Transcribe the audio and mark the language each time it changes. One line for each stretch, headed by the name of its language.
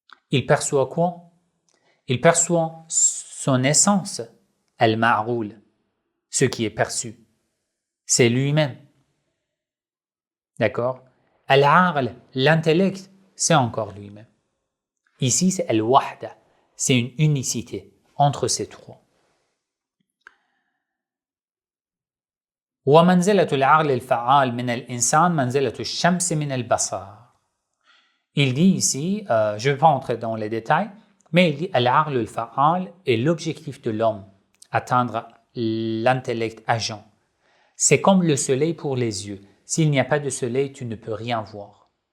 French: Il perçoit quoi? Il perçoit son essence, al-ma'qoul, ce qui est perçu. C'est lui-même. D'accord? Al-aql, l'intellect, c'est encore lui-même. Ici, c'est al-wahda, c'est une unicité entre ces trois.
Arabic: ومنزلة العقل الفعال من الإنسان منزلة الشمس من البصر.
French: Il dit ici, je ne vais pas entrer dans les détails, mais il dit al-aql al-fa'al est l'objectif de l'homme, atteindre l'intellect agent. C'est comme le soleil pour les yeux. S'il n'y a pas de soleil, tu ne peux rien voir.